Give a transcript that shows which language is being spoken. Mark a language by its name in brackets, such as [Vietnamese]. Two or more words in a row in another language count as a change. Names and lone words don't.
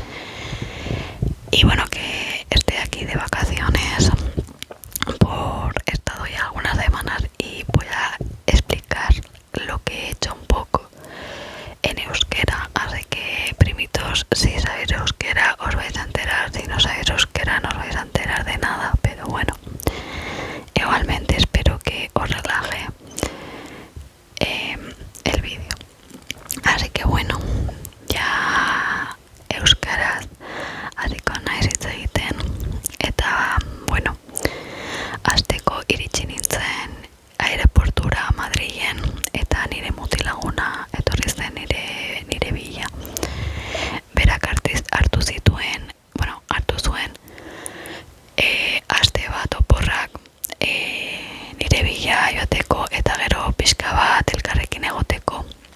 [Spanish] Y bueno, que estoy aquí de vacaciones, he estado ya algunas semanas y voy a explicar lo que he hecho un poco en euskera, así que primitos, si sabéis euskera os vais a enterar, si no sabéis euskera no os vais a enterar de nada, pero bueno, igualmente espero que os relaje el vídeo. Así que bueno, ya [Basque] euskaraz hasiko naiz hitz egiten, eta bueno, hasteko iritsi nintzen aireportura Madrilen, eta nire mutilaguna etorri zen nire bila. Berak hartu zuen aste bat oporrak nire bila joateko eta gero pixka bat elkarrekin egoteko.